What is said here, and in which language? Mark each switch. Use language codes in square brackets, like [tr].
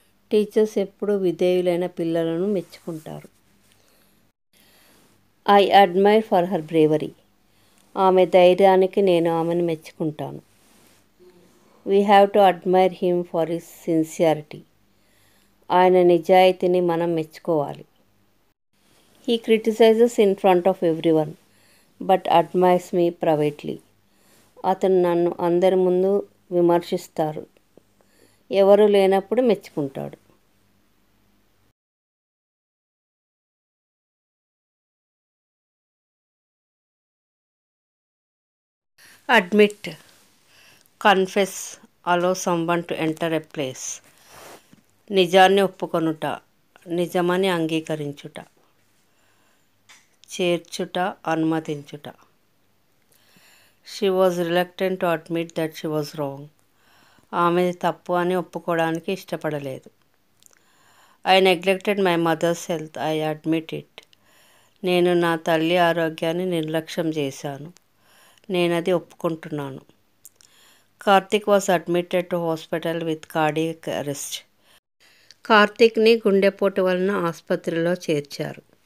[te] Teachers ఎప్పుడూ విధేయులైన పిల్లలను మెచ్చుకుంటారు. [en] I admire for her bravery. [te] ఆమె ధైర్యానికి నేను ఆమెను మెచ్చుకుంటాను. [en] We have to admire him for his sincerity. [te] ఆయన నిజాయితీని మనం మెచ్చుకోవాలి. [en] He criticizes in front of everyone, but admires me privately. [te] అతను నన్ను అందరి ముందు విమర్శిస్తారు, ఎవరు లేనప్పుడు మెచ్చుకుంటాడు. [en] Admit. Confess. Allow someone to enter a place. [te] నిజాన్ని ఒప్పుకొనుట, నిజమని అంగీకరించుట. చేర్చుట, అనుమతించుట. [en] She was reluctant to admit that she was wrong. [te] ఆమె తప్పు అని ఒప్పుకోవడానికి ఇష్టపడలేదు. [en] I neglected my mother's health, I admit it. [te] నేను నా తల్లి ఆరోగ్యాన్ని నిర్లక్ష్యం చేశాను. నేనది ఒప్పుకుంటున్నాను. [en] Karthik was admitted to hospital with cardiac arrest. [te] కార్తిక్ని గుండెపోటు వలన ఆసుపత్రిలో చేర్చారు.